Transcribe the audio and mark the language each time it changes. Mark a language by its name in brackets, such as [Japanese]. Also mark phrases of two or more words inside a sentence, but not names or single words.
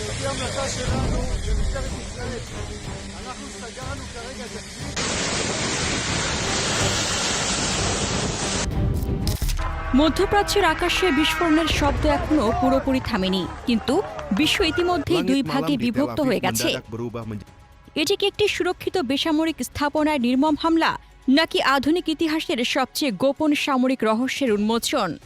[Hebrew] המלצה שלנו למשטרת ישראל. אנחנו סגרנו כרגע את הכביש. [Bangla] মধ্যপ্রাচ্যের আকাশে বিস্ফোরণের শব্দ এখনো পুরোপুরি থামেনি, কিন্তু বিশ্ব ইতিমধ্যেই দুই ভাগে বিভক্ত হয়ে গেছে। এটি কি একটি সুরক্ষিত বেসামরিক স্থাপনায় নির্মম হামলা, নাকি আধুনিক ইতিহাসের সবচেয়ে গোপন সামরিক রহস্যের উন্মোচন?